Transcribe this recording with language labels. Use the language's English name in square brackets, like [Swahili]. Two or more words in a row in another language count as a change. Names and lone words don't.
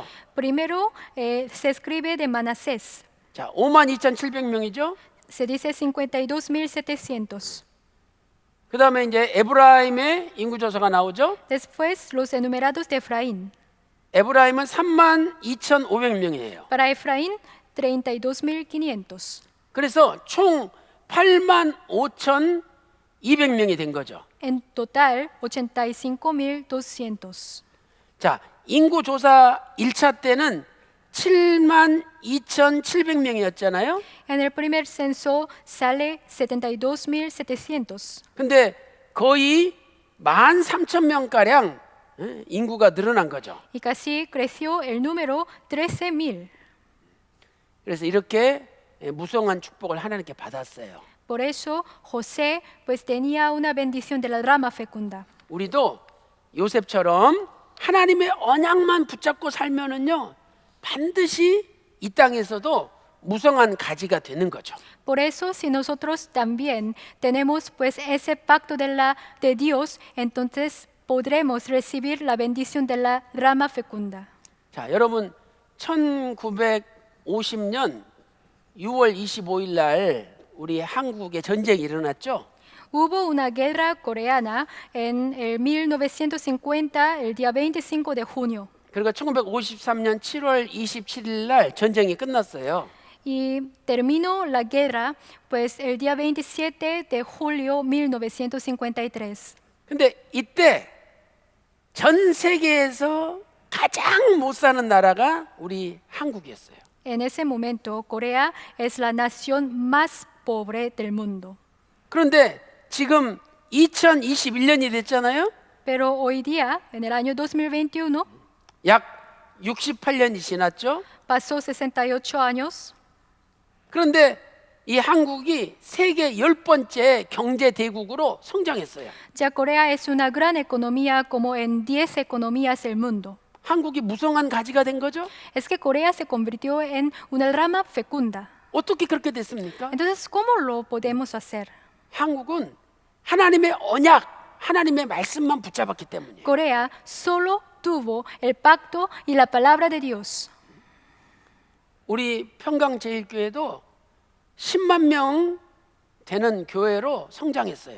[Spanish] Primero se escribe de Manasés. [Korean] 자, 52,700명이죠. [Spanish] Se dice 52.700. [Korean] 그다음에 이제 에브라임의 인구 조사가 나오죠. [Spanish] Después los enumerados de Efraín. [Korean] 에브라임은 32,500명이에요. [Spanish] Para Efraín, 32.500. [Korean] 그래서 총 85,200명이 된 거죠. [Spanish] En total, 85.200. [Korean] 자, 인구 조사 1차 때는 72,700명이었잖아요. [Spanish] En el primer censo sale 72.700. [Korean] 근데 거의 13,000명 가량 인구가 늘어난 거죠. [Spanish] Y casi creció el número 13.000. [Korean] 그래서 이렇게 무성한 축복을 하나님께 받았어요. [Spanish] Por eso José pues tenía una bendición de la rama fecunda. [Korean] 우리도 요셉처럼 하나님의 언약만 붙잡고 살면은요 반드시 이 땅에서도 무성한 가지가 되는 거죠. [Spanish] Por eso si nosotros también tenemos pues ese pacto de Dios, entonces podremos recibir la bendición de la rama fecunda. [Korean] 자, 여러분 1950년 6월 25일 날 우리 한국에 전쟁이 일어났죠. [Spanish] Hubo una guerra coreana en el 1950, el día 25 de junio. [Korean] 그리고 1953년 7월 27일 날 전쟁이 끝났어요. [Spanish] Y terminó la guerra pues el día 27 de julio 1953. [Korean] 근데 이때 전 세계에서 가장 못 사는 나라가 우리 한국이었어요. [Spanish] En ese momento, Corea es la nación más pobre del mundo. [Korean] 그런데 지금 2021년이 됐잖아요. [Spanish] Pero hoy día, en el año 2021, [Korean] 약 68년이 지났죠. [Spanish] pasó 68 años. [Korean] 그런데 이 한국이 세계 10번째 경제 대국으로 성장했어요. [Spanish] Ya Corea es una gran economía como en 10 economías del mundo. [Korean] 한국이 무성한 가지가 된 거죠. [Spanish] Es que Corea se convirtió en una rama fecunda. [Korean] 어떻게 그렇게 됐습니까? [Spanish] Entonces, ¿cómo lo podemos hacer? [Korean] 한국은 하나님의 언약 하나님의 말씀만 붙잡았기 때문이에요. [Spanish] Corea solo tuvo el pacto y la palabra de Dios. [Korean] 우리 평강제일교회도 10만 명 되는 교회로 성장했어요.